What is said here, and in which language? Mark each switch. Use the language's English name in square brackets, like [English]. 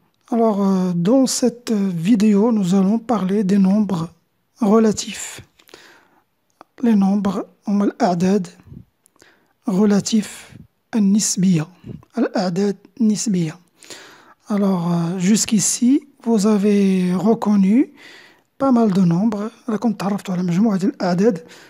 [French] Dans cette vidéo, nous allons parler des nombres relatifs. Les nombres [Arabic] هم الأعداد [French] relatifs [Arabic] النسبية. الأعداد النسبية. [French] Jusqu'ici, vous avez reconnu pas mal de nombres. [Arabic] راكم تعرفتوا على مجموعة الأعداد.